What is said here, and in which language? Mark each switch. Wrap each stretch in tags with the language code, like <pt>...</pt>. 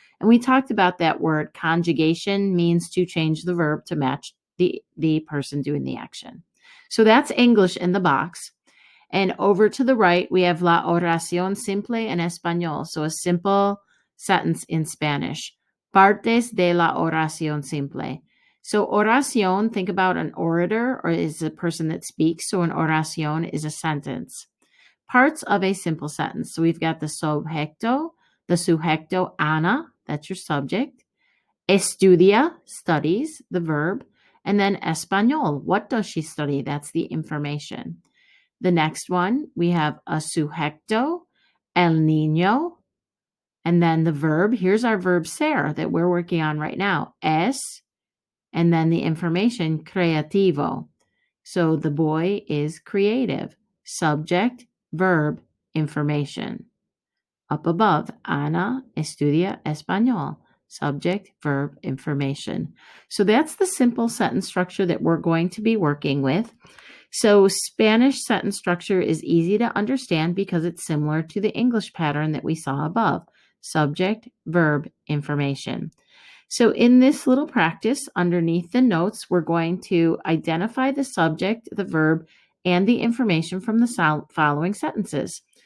<en>And we talked about that word. Conjugation means to change the verb to match the person doing the action. So that's English in the box. And over to the right, we have</en> <es>la oración simple en español.</es> <en>So a simple sentence in Spanish.</en> <es>Partes de la oración simple.</es> <en>So oración, think about an orator or is a person that speaks. So an oración is a sentence. Parts of a simple sentence. So we've got the subjecto, Ana, that's your subject. Estudia, studies, the verb. And then español, what does she study? That's the information. The next one, we have a sujeto, el niño, and then the verb. Here's our verb ser that we're working on right now, es, and then the information, creativo. So the boy is creative. Subject, verb, information. Up above,</en> <es>Ana estudia español.</es> <en>Subject, verb, information. So that's the simple sentence structure that we're going to be working with. So Spanish sentence structure is easy to understand because it's similar to the English pattern that we saw above. Subject, verb, information. So in this little practice, underneath the notes, we're going to identify the subject, the verb, and the information from the following sentences.</en>